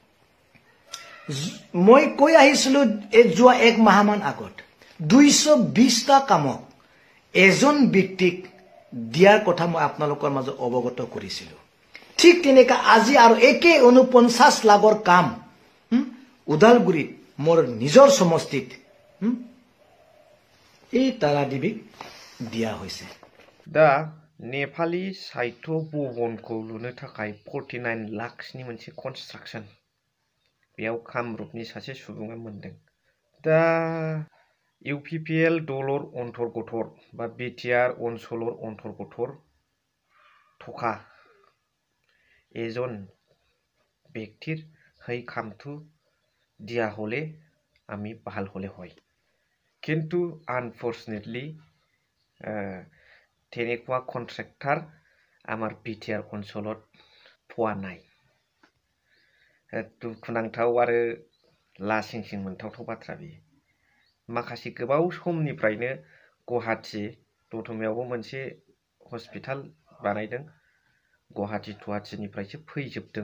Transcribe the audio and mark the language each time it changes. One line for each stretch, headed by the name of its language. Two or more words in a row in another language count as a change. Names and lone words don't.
Assamese: মই কৈ আহিছিলো যোৱা 1 মাহমান আগত 220টা কামক এজন ব্যক্তিক দিয়াৰ কথা মই আপোনালোকৰ মাজত অৱগত কৰিছিলো। ঠিক তেনেকা আজি আৰু একে 49 লাখৰ কাম ওদালগুৰিত মোৰ নিজৰ সমষ্টিত এই তাৰাদেৱীক দিয়া হৈছে।
Bodo: दा नेपाली साहित्य भवनखौ लुनो थाखाय 49 लाखनि मोनसे कनस्ट्राक्शन बेयाव कामरुपनि सासे सुबुङा मोनदों।
Assamese: दा UPPL দলৰ অন্তৰ্গতৰ বা বিটিআৰ অঞ্চলৰ অন্তৰ্গতৰ থকা এজন ব্যক্তিৰ সেই কামটো দিয়া হলে আমি ভাল হলে হয়, কিন্তু আনফৰ্চুনেটলি তেনেকুৱা কন্ট্ৰেক্টাৰ আমাৰ বিটিআর অঞ্চলত পোৱা নাই।
Bodo: दुखुनांथाव आरो लासिंसिं मोनथावथाव बाथ्रा बेयो। माखासे गोबाव समनिफ्रायनो गुवाहाटी दतमायावबो मोनसे हस्पिटाल बानायदों, गुवाहाटीनिफ्रायसो फैजोबदों।